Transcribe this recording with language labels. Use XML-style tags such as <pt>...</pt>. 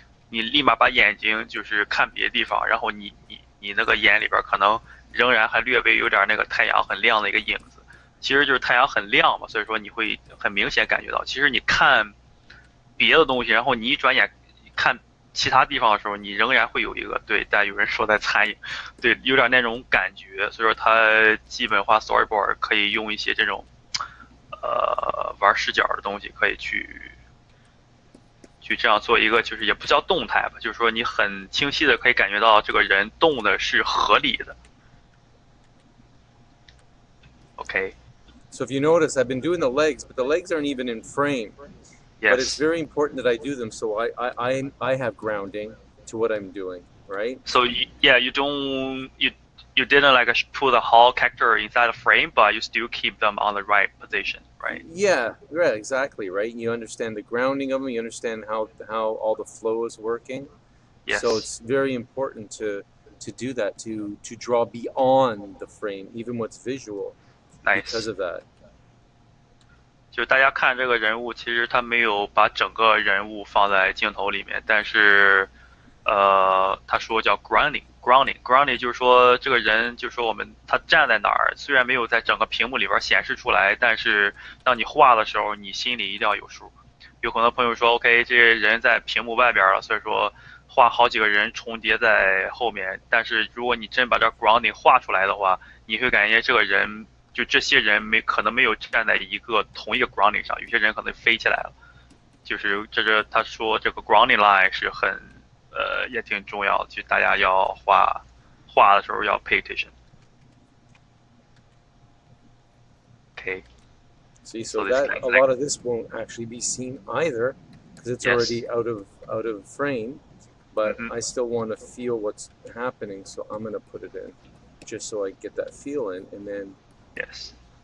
<zh>立马把眼睛就是看别的地方，然后你那个眼里边可能仍然还略微有点那个太阳很亮的一个影子，其实就是太阳很亮嘛，所以说你会很明显感觉到，其实你看别的东西，然后你一转眼看其他地方的时候，你仍然会有一个对，但有人说在残影，对，有点那种感觉，所以说它基本化 Storyboard 可以用一些这种玩视角的东西，可以去这样做一个，就是也不叫动态吧，就是说你很清晰的可以感觉到这个人动的是合理的。</zh> <en>OK。 so if you notice, I've been doing the legs, but the legs aren't even in frame. Yes. But it's very important that I do them, so I have grounding to what I'm doing, right? So you don't you didn't like put the whole character inside a frame, but you still keep them on the right position, right? Yeah, exactly, right. You understand the grounding of them. You understand how all the flow is working. Yes. So it's very important to do that, to draw beyond the frame, even what's visual, nice. Because of that.</en> <zh>就是大家看这个人物，其实他没有把整个人物放在镜头里面，但是，他说叫 grounding 就是说这个人，就是说他站在哪儿，虽然没有在整个屏幕里边显示出来，但是当你画的时候，你心里一定要有数。有很多朋友说 ，OK， 这个人在屏幕外边了，所以说画好几个人重叠在后面，但是如果你真把这 grounding 画出来的话，你会感觉这个人。就这些人可能没有站在同一个 grounding 上，有些人可能飞起来了。就是他说这个 grounding line 是很也挺重要的，就大家要画的时候要</zh> <en>pay attention. Okay. See, so that a lot of this won't actually be seen either because it's already out of frame, but I still want to feel what's happening, so I'm going to put it in just so I get that feel in, and then. Yes.</en>